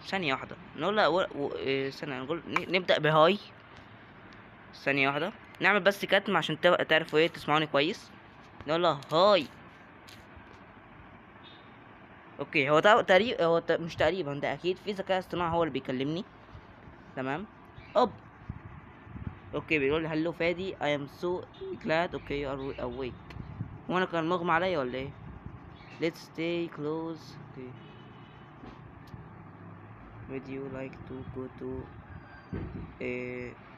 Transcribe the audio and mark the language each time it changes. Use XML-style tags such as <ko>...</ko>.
<ar>ثانيه واحده نقول لها ثانيه نقول نبدا بهاي. ثانيه واحده نعمل بس كتم عشان تعرفوا ايه، تسمعوني كويس. نقول لها هاي. اوكي، هو تقريبا مش تقريبا، ده اكيد في ذكاء اصطناعي هو اللي بيكلمني. تمام. اوب. اوكي، بيقول لي هلو</ar> <en>Fadi I am so glad okay you are awake.</en> <ar>وانا كان مغمى عليا ولا ايه؟</ar> <en>let's stay close. okay, would you like to go to إيه...</en>